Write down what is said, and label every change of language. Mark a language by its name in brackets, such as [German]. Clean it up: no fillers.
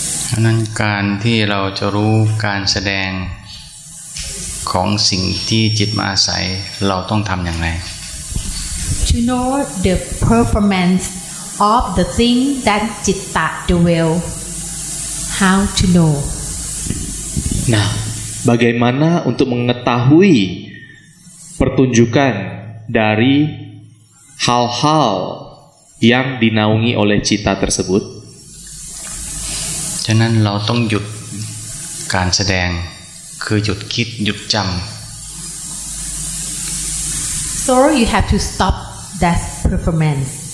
[Thai] ฉะนั้นการที่เราจะรู้การแสดงของสิ่งที่จิตมาอาศัยเราต้องทำอย่างไร [English] To know the performance of the thing that Citta dwell. How to know? [Indonesian] Nah, bagaimana untuk mengetahui pertunjukan dari hal-hal yang dinaungi oleh Citta tersebut? [Thai] ฉะนั้นเราต้องหยุดการแสดงคือหยุดคิดหยุดจำ [English] So you have to stop that performance.